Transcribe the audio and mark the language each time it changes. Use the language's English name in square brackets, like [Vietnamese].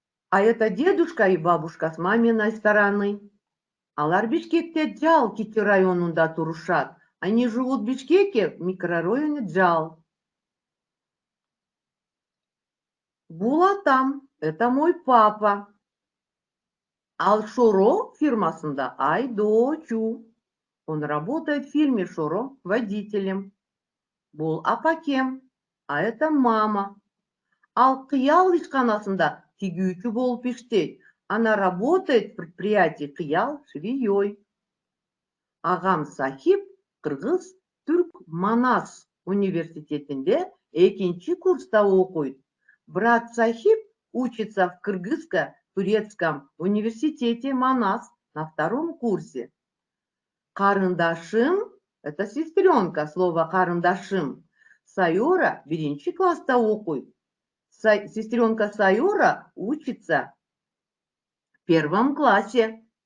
[Russian] А это дедушка и бабушка с маминой стороны. [Kyrgyz] Алар Бишкекте Джал Кити районунда турушат. [Russian] Они живут в Бишкеке, в микрорайоне Джал. [Kyrgyz] Булатам, [Russian] это мой папа. [Kyrgyz] Ал Шоро фирмасында Айдочу. [Russian] Он работает в фирме Шоро водителем. [Kyrgyz] Бул апакем, [Russian] а это мама. [Kyrgyz] Ал Кыял ишканасында тигүүчү болуп иштейт. [Russian] Она работает в предприятии Кыял швеей. [Kyrgyz] Агам Сахип Кыргыз Түрк Манас университетинде 2-нчи курста окуйт. [Russian] Брат Сахип учится в Кыргызско-турецком университете Манас на 2-м курсе. Карындашым, это сестренка, слово карындашым. [Kyrgyz] Сайора 1-нчи класста окуйт. [Russian] Сестренка Сайора учится в 1-м классе.